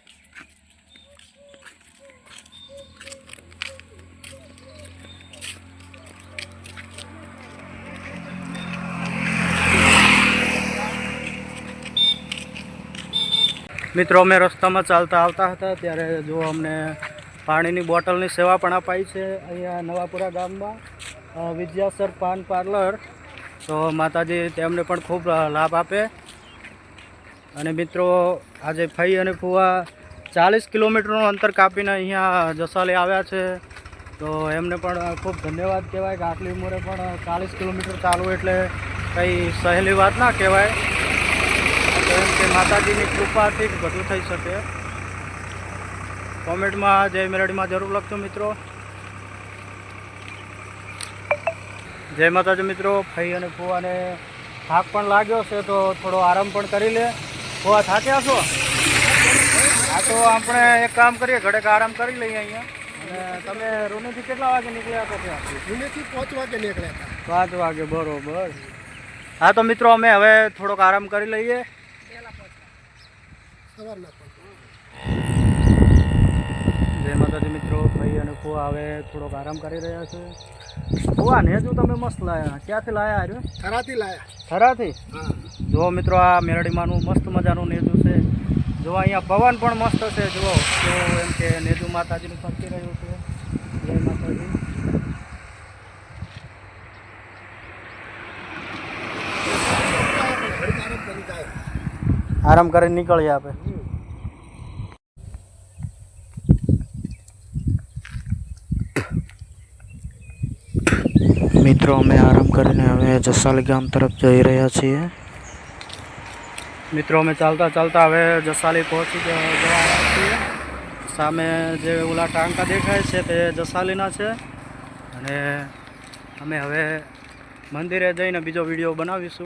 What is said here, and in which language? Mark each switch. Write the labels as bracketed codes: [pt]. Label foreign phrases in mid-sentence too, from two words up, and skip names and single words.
[gu] મિત્રો, અમે રસ્તા મેં ચાલતા આવતા હતા ત્યારે જો અમને પાની કી બોટલ કી સેવા પણ અપાઈ છે અહીંયા નવાપુરા ગામ મેં વિદ્યાસર પાન પાર્લર। તો માતાજી તેમને પણ ખૂબ લાભ આપે। અને મિત્રો, આજ ભાઈ અને ફુઆ 40 કિલોમીટર અંતર કાપીને અહીંયા જસાલી આવ્યા છે। તો એમને પણ ખૂબ ધન્યવાદ કહેવાય કિ આટલી ઉમરે પણ 40 કિલોમીટર ચાલવું એટલે કંઈ સહેલી બાત ના કહેવાય। તો એમ કે માતાજીની કૃપાથી જ બધું થઈ શકે। કૉમેન્ટ મેં જય મેરડી મેં જરૂર લખજો મિત્રો। જય માતાજી મિત્રો। ભાઈ અને ફુઆ ને થાક પણ લાગ્યો છે તો થોડો આરામ પણ કરી લે। ફુઆ થાક્યા છો? આ તો આપણે એક કામ કરીએ, ઘડીક આરામ કરી લઈએ અહીંયા। અને તમે રૂનીથી કેટલા વાગે નીકળ્યા તો ત્યાંથી? રૂનીથી 5 વાગે નીકળ્યા થા। 5 વાગે બરોબર। હાં તો મિત્રો, અમે હવે થોડોક આરામ કરી લઈએ। સવારના જય માતાજી મિત્રો। ભાઈ અને ફુઆ હવે થોડોક આરામ કરી રહ્યા છે। ફુઆ નેજૂ તમે મસ્ત લાયા, ક્યાંથી લાયા? આર્યો થરાથી લાયા। થરાથી? હાં। જો મિત્રો, આ મેરડી માનું મસ્ત મજાનું નેજૂ છે। જો અહીંયા પવન પણ મસ્ત છે। જો એમ કે નેજૂ માતાજીનું ફરકી રહ્યું છે। જય માતાજી। આરામ કરીને નીકળીએ આપે। મિત્રો, અમે આરામ કરીને હવે જસાલી ગામ તરફ જઈ રહ્યા છીએ। મિત્રો, અમે ચાલતા ચાલતા હવે જસાલી પહોંચી જવાના છીએ। સામે જે ઓલા ટાંકા દેખાય છે તે જસાલીના છે। અને અમે હવે મંદિરે જઈને બીજો વિડિયો બનાવીશું।